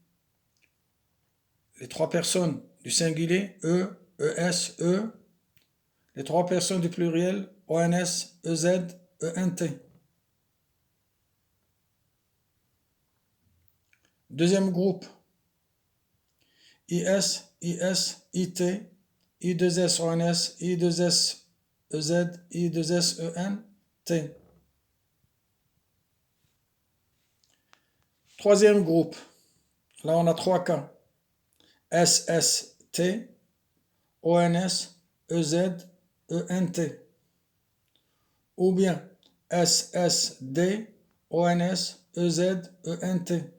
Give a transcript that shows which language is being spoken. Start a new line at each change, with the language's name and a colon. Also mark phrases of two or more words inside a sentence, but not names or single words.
French: Les 3 personnes du singulier, E, ES, E. Les 3 personnes du pluriel, ONS, EZ, ENT. Deuxième groupe, IS, IS, IT, I2S, ONS, I2S, EZ, I2S, ENT. Troisième groupe, là on a 3 cas. SST, ONS, EZ, ENT. Ou bien SSD, ONS, EZ, ENT.